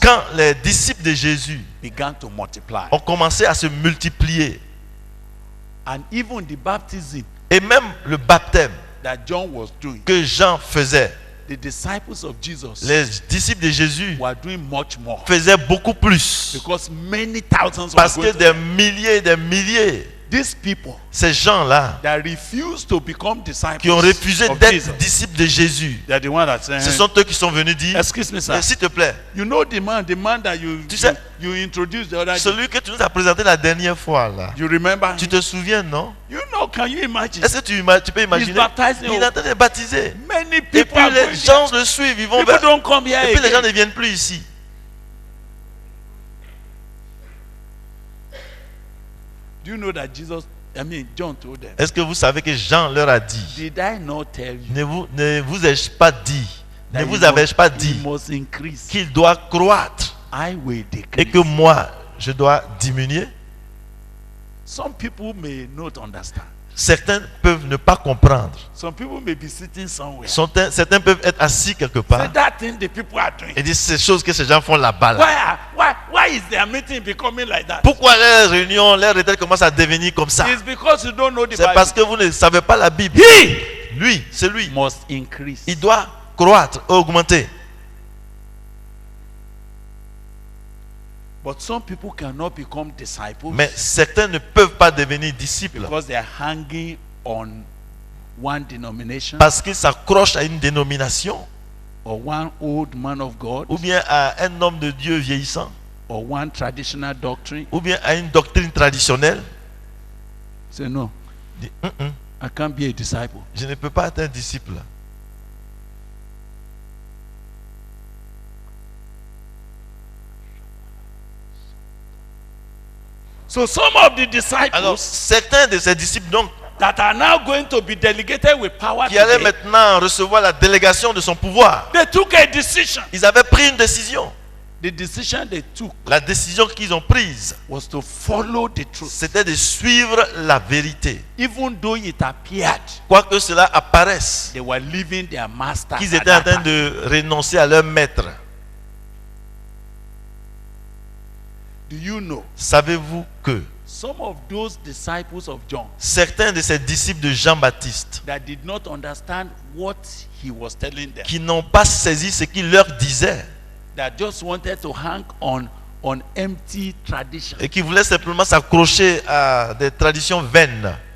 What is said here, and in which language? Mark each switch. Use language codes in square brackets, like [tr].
[fr] Quand les disciples de Jésus [en] began to multiply, [fr] ont commencé à se multiplier, [en] and even the baptism [fr] et même le baptême [en] that John was doing, [fr] que Jean faisait, [en] the disciples of Jesus [fr] les disciples de Jésus [en] were doing much more, [fr] faisaient beaucoup plus. [en] because many thousands [fr] Parce [en] were [fr] que [en] going to [fr] des milliers, [en] these people [fr] ces gens-là [en] that refused to become disciples [fr] qui ont refusé [en] of [fr] d'être [en] Jesus, [fr] disciples de Jésus, [en] they're the ones that say, [fr] ce sont eux qui sont venus dire, [en] excuse me, sir, [fr] s'il te plaît, [en] you know the man that [fr] Tu sais, [en] you introduced the other day, [fr] celui que tu nous as présenté la dernière fois là, [en] you remember [fr] tu [en] him? [fr] te souviens, non? [en] You know, can you imagine? [fr] Est-ce que tu peux imaginer? [en] baptizing. [fr] Il est en train de baptiser. [en] Many [fr] Et [en] people [fr] puis [en] are [fr] les [en] going [fr] gens le suivent, ils vont [en] People [fr] vers... [en] don't come here [fr] Et puis les gens [en] again. [fr] ne viennent plus ici. [en] Do you know that John told them, [fr] Est-ce que vous savez que Jean leur a dit, [en] did I not tell you [fr] ne vous ai-je pas dit, [en] that [fr] ne [en] he [fr] vous avais-je pas [en] he [fr] dit [en] must increase, [fr] qu'il doit croître [en] I will [fr] et [en] decrease. [fr] que moi, je dois diminuer? [en] Some people may not understand. [fr] Certains peuvent ne pas comprendre. [en] Some people may be sitting somewhere. [fr] Certains peuvent être assis quelque [en] Say [fr] part [en] that thing the people are doing. [fr] et dire ces choses que ces gens font là-bas. Là. [en] Why is their meeting becoming like that? [fr] Pourquoi les réunions, les retraites commencent à devenir comme ça? [en] It's because you don't know the [fr] C'est parce [en] Bible. [fr] que vous ne savez pas la Bible. [en] He [fr] Lui, c'est lui. [en] must increase. [fr] Il doit croître, augmenter. [en] But some people cannot become disciples [fr] Mais certains ne peuvent pas devenir disciples [en] because they are hanging on one denomination [fr] parce qu'ils s'accrochent à une dénomination [en] or one old man of God, [fr] ou bien à un homme de Dieu vieillissant, [en] or one traditional doctrine. [fr] ou bien à une doctrine traditionnelle, [en] Say, no, [fr] dit, [en] I can't be a disciple. [fr] je ne peux pas être un disciple. [en] So some of the [fr] Alors, [en] disciples [fr] certains de ces disciples donc [en] that are now going to be delegated with power [fr] qui allaient [en] today, [fr] maintenant recevoir la délégation de son pouvoir, [en] they took a decision. [fr] ils avaient pris une décision. [en] The decision they took [fr] La décision qu'ils ont prise, [en] was to follow the truth, [fr] c'était de suivre la vérité. [en] even though it appeared [fr] Quoique cela apparaisse, [en] they were leaving their masters. [fr] qu'ils [en] at [fr] étaient en [en] that [fr] train de renoncer à leur maître. [en] Do you know [fr] Savez-vous que [en] some of those disciples of John [fr] certains de ces disciples de Jean-Baptiste [en] that did not understand what he was telling them, [fr] qui n'ont pas saisi ce qu'il leur disait [en] that just wanted to hang on empty tradition? [fr] et qui voulaient simplement s'accrocher à des traditions vaines.